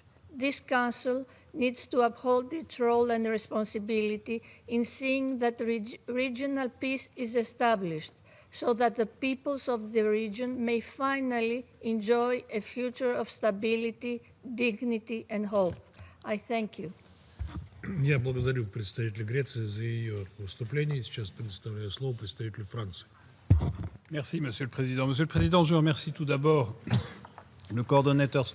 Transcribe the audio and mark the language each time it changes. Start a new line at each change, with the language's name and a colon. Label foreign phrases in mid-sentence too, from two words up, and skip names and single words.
English: This Council needs to uphold its role and responsibility in seeing that regional peace is established, so that the peoples of the region may finally enjoy a future of stability, dignity, and hope. I thank you.
Russian: Я благодарю представителя Греции за ее выступление. Сейчас предоставляю слово представителю Франции.
French: Merci, Monsieur le Président. Monsieur le Président, je remercie tout d'abord le coordonnateur spécial